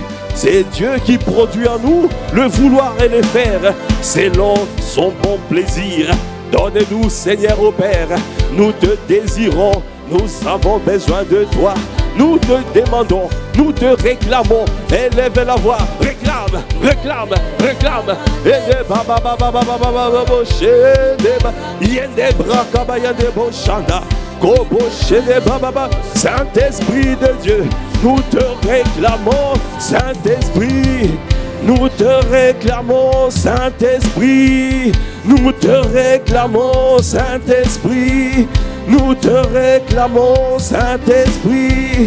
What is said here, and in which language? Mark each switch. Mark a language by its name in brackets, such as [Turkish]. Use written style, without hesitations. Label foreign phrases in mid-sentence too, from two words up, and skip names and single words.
[French] C'est Dieu qui produit en nous le vouloir et le faire selon son bon plaisir. Donne-nous, Seigneur au Père, nous te désirons, nous avons besoin de toi. Nous te demandons, nous te réclamons. Élève la voix, réclame, réclame, réclame. Et baba baba baba baba baba yende braka yende boshanda. Saint-Esprit de Dieu, nous te réclamons, Saint-Esprit. Nous te réclamons, Saint-Esprit. Nous te réclamons, Saint-Esprit. Nous te réclamons, Saint-Esprit.